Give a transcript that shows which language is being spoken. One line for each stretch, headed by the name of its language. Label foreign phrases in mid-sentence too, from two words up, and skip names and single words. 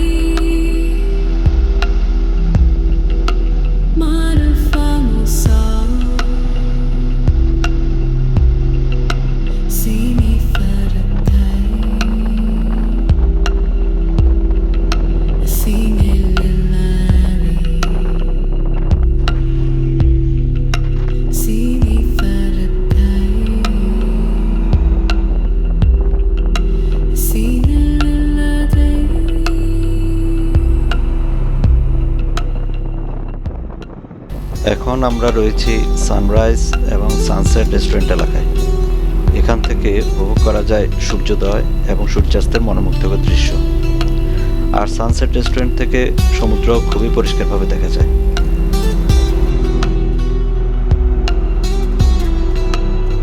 Bangla: Malafamisa Sini Faraday Sini Lilari Sini Faraday Sini Lilari এখন আমরা রয়েছি সানরাইজ এবং সানসেট রেস্টুরেন্ট এলাকায়। এখান থেকে উপভোগ করা যায় সূর্যোদয় এবং সূর্যাস্তের মনোমুগ্ধকর দৃশ্য। আর সানসেট রেস্টুরেন্ট থেকে সমুদ্র খুবই পরিষ্কারভাবে দেখা যায়।